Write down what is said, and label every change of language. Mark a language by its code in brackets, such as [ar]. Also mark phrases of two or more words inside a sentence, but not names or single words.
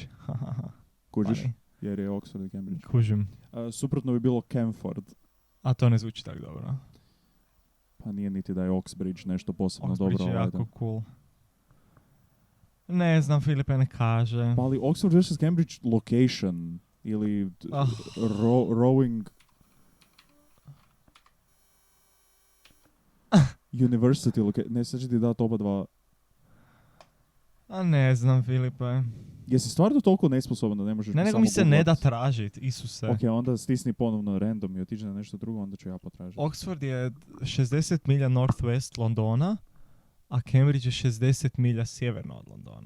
[hr] Kužiš? Jer je Oxford i Cambridge. Kužim. Suprotno bi bilo Camford. A to ne zvuči tako dobro. Pa nije niti da je Oxbridge nešto posebno Oxbridge dobro. Oxbridge je jako cool. Ne znam, Filipe ne kaže. Pa ali Oxford vs. [en] Cambridge location ili rowing university location. [hr] Ne, sad ću ti dati oba dva. A ne znam, Filipe. Jesi stvarno toliko nesposoban da ne možeš Ne, nego samo mi se ne da googlat? tražit, Isuse. Ok, onda stisni ponovno random i otiđi na nešto drugo, onda ću ja potražiti. Oxford je 60 milja northwest Londona, a Cambridge je 60 milja sjeverno od Londona.